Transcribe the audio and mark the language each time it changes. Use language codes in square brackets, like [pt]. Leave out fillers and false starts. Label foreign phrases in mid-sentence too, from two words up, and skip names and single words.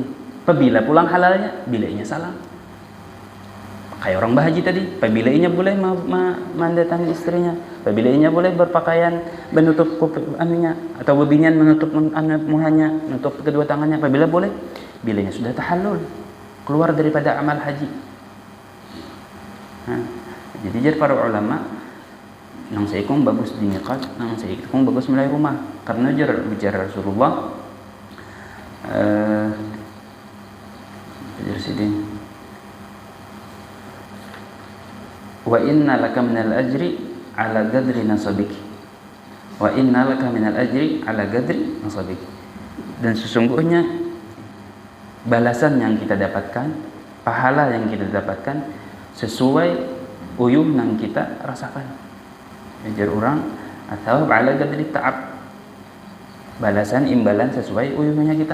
[bjn] Apabila pulang halalnya, bilainya salam. Kayak orang bahaji tadi, apabila boleh mendatangi istrinya, apabila boleh berpakaian menutup anunya atau bebinyan menutup muhanya, menutup kedua tangannya, apabila boleh, bilainya sudah tahallul, keluar daripada amal haji. Jadi para ulama nang saikung bagus di miqat, nang saikung bagus mulai rumah. [id] Karena bicara Rasulullah [ar] وإن لك من الأجر على قدر نصبك. وإن لك من الأجر على قدر نصبك. [id] Dan sesungguhnya balasan yang kita dapatkan, pahala yang kita dapatkan sesuai uyuh yang kita rasakan. Ajar orang atau [ar] على قدر تعب, [id] balasan imbalan sesuai uyuhnya kita.